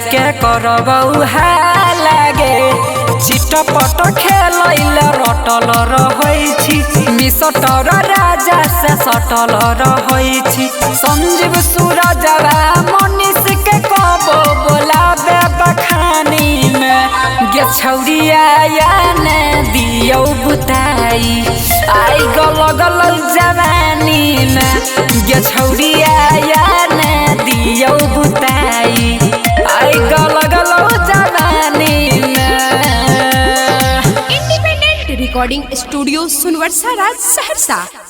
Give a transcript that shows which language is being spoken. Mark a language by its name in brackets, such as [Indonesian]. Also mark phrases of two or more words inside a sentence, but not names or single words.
[Maithili] के करबौ लागे चिटपट खेलैल रटल रहै छी मिसटर राजा से सटल रहै छी संजीव सूरजवा मनीष के कबो बोलाबे बखानी में गे छौड़िया या ने दियौ बुताई आई गो लगलौ जवानी में गे छौड़िया या ने दियौ बुताई आई गो लगलौ जवानी में। [English] Independent Recording Studio Sunwarsa Raj Saharsa.